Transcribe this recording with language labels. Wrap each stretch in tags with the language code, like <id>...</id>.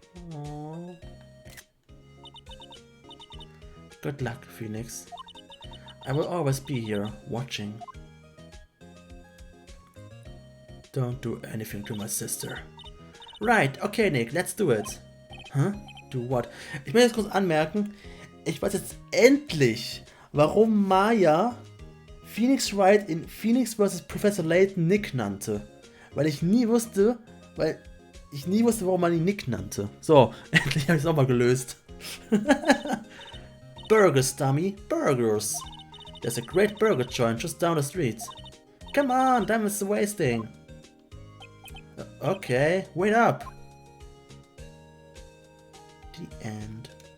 <en>Aww. Good luck, Phoenix. I will always be here, watching. Don't do anything to my sister. Right, okay, Nick, let's do it. Huh? Do what?</en> <de>Ich möchte jetzt kurz anmerken, ich weiß jetzt endlich, warum Maya Phoenix Wright in Phoenix vs. Professor Layton Nick nannte. Weil ich nie wusste, warum man ihn Nick nannte. So, endlich habe ich es auch mal gelöst.</de> <en>Burgers, dummy, burgers. There's a great burger joint just down the street. Come on, time is wasting. Okay, wait up. The end.</en>